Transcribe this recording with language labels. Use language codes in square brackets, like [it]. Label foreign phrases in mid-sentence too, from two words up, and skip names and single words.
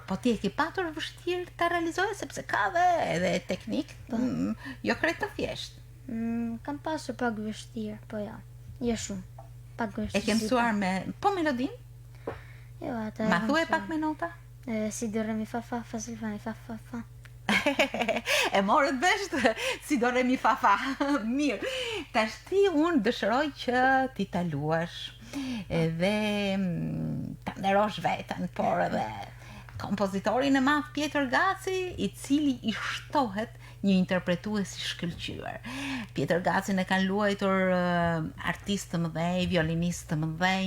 [sq] Po ti e ke patur vështirë ta realizoje sepse ka edhe teknik, jo krejt të thjesht. Kam pasur pak vështirë, po ja. Jo shumë. Pak vështirë. E ke mësuar me melodin? Jo, atë. Ma thuaj pak me nota? Si do re mi fa fa fa si fa mi fa fa fa. E morët vesh si do re mi fa fa. Mirë. Tash ti unë dëshiroj që ti ta luash edhe ta nderosh veten, por edhe kompozitorin e madh Pjetër Gaci, i cili i shtohet një interpretues i shkëlqyer. Pjetër Gacin e kanë luajtur artistë të mëdhenj, violinistë të mëdhenj.